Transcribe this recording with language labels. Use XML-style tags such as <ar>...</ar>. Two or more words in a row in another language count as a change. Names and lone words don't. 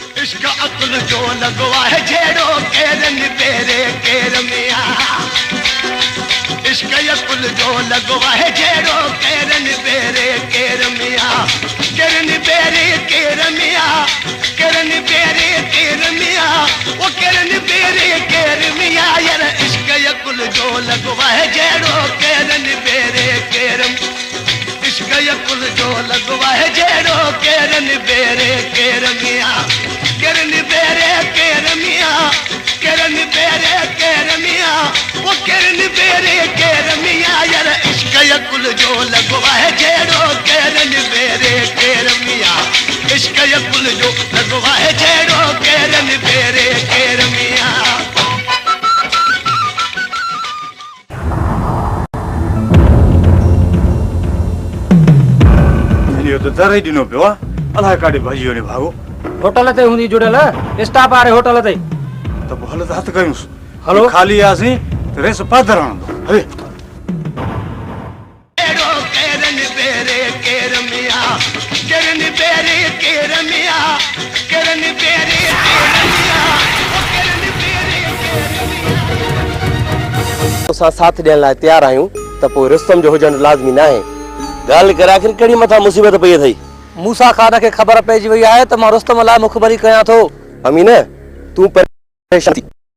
<sd>इश्क अकुल जो लगवा है जेड़ो केरन बेरे केर मिया इश्क अकुल जो लगवा है जेड़ो केरन बेरे केर मिया केरन बेरे केर मिया केरन बेरे केर मिया वो केरन बेरे केर मिया यार इश्क अकुल जो लगवा है जेड़ो केरन बेरे केर इश्क अकुल जो लगवा है जेड़ो केरन बेरे केर मिया केरन बेरे केर मिया केरन बेरे केर मिया वो केरन बेरे केर मिया यार इश्क अकुल जो लगवा है जेड़ो केरन बेरे केर मिया इश्क अकुल जो लगवा है जेड़ो केरन बेरे केर मिया इहो त दर ई ॾिनो पियो आहे अलाए काॾे भॼी वञे भाॻो होटल ते हूंदी जुड़ियल स्टाफ आहे होटल ते त पोइ हल त हथु कयूंसि हलो। ख़ाली आसीं त रेस पादर हणंदो हले केरन बेरे केर मिया केरन बेरे केर मिया केरन बेरे केर मिया केरन बेरे केर मिया असां साथ ॾियण लाइ तयारु आहियूं त पोइ रुस्तम जो हुजणु लाज़मी न आहे ॻाल्हि कर आख़िर कहिड़ी मथां मुसीबत पई अथई मूसा खान खे ख़बर पइजी वई आहे त मां रुस्तम लाइ मुखबरी कयां थो अमीन तूं परेशान थी</sd>